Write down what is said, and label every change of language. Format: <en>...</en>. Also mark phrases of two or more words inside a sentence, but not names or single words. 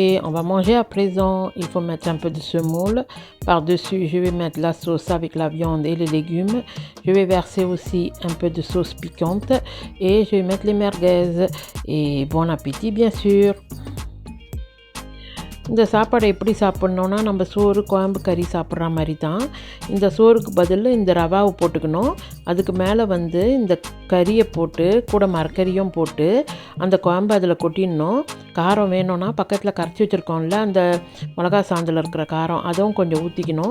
<fr>On va manger à présent. Il faut mettre un peu de semoule. Par-dessus, je vais mettre la sauce avec la viande et les légumes. Je vais verser aussi un peu de sauce piquante. Et je vais mettre les merguez. Et bon appétit bien sûr.</fr> <ta>இந்த சாப்பாடை எப்படி சாப்பிட்ணுன்னா, நம்ம சோறு குழம்பு கறி சாப்பிட்ற மாதிரி தான். இந்த சோறுக்கு பதில் இந்த ரவாவை போட்டுக்கணும். அதுக்கு மேலே வந்து இந்த கறியை போட்டு கூட மரக்கறியும் போட்டு அந்த குழம்பு அதில் கொட்டிடணும். காரம் வேணும்னா பக்கத்தில் கரைச்சி வச்சுருக்கோம்ல அந்த மிளகா சாந்தில் இருக்கிற காரம், அதுவும் கொஞ்சம் ஊற்றிக்கணும்.</ta>